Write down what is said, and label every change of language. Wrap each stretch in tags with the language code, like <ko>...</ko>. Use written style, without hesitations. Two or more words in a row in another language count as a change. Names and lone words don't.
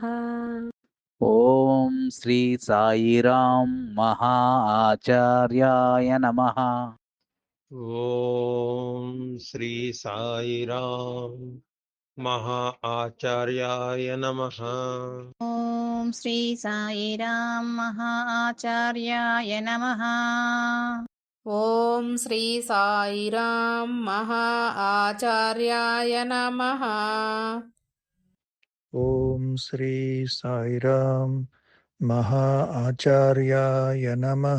<sa>ఓం శ్రీ సాయిరాం మహా ఆచార్యాయ నమః. ఓం శ్రీ సాయిరాం మహా ఆచార్యాయ నమః. ఓం ॐ श्री साईराम महाआचार्याय नमः। ॐ श्री साईराम महाआचार्याय नमः। ॐ श्री साईराम महा आचार्याय नमः।</sa>